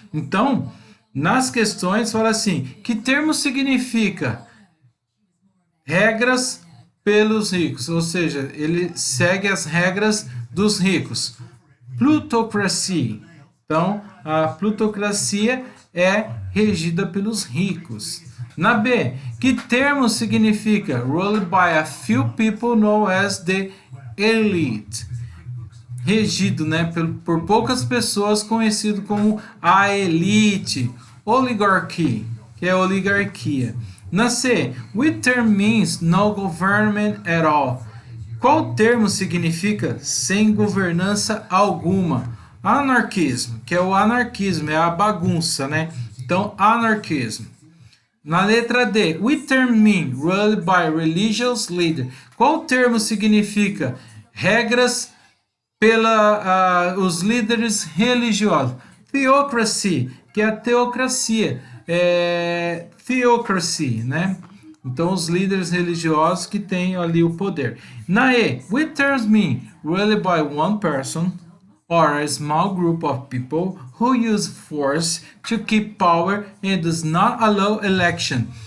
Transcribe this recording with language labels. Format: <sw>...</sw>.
<pt>Então, nas questões fala assim, que termo significa regras pelos ricos, ou seja, ele segue as regras dos ricos. Plutocracia. Então, a plutocracia é regida pelos ricos. Na B, que termo significa</pt> <en>ruled by a few people known as the elite?</en> <pt>Regido, né, por poucas pessoas, conhecido como a elite. Oligarchy, que é oligarquia. Na C,</pt> <en>which term means no government at all?</en> <pt>Qual termo significa sem governança alguma? Anarquismo, que é o anarquismo, é a bagunça, né? Então, anarquismo. Na letra D,</pt> <en>which term mean ruled by religious leader?</en> <pt>Qual termo significa regras pela os líderes religiosos? Theocracy, que é a teocracia, theocracy, né? Então, os líderes religiosos que têm ali o poder. Na E,</pt> <en>which terms mean ruled by one person or a small group of people who use force to keep power and does not allow election.</en>